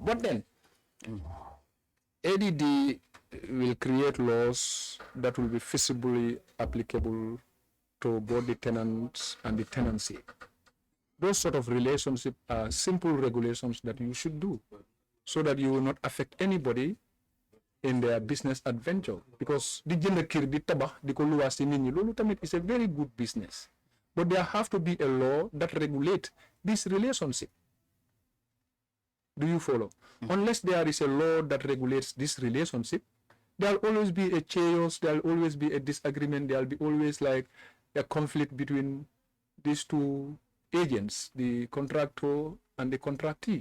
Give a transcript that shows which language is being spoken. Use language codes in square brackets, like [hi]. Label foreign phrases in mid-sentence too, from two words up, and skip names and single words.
[en] But then, ADD will create laws that will be feasibly applicable to both the tenants and the tenancy. Those sort of relationships are simple regulations that you should do so that you will not affect anybody in their business adventure. [wo] Because di jënd kër di tabax di ko luwaas ci nit ñi loolu tamit [en] is a very good business. But there have to be a law that regulate this relationship. Do you follow? Unless there is a law that regulates this relationship, there'll always be a chaos, there'll always be a disagreement, there'll be always like a conflict between these two agents, the contractor and the contractee.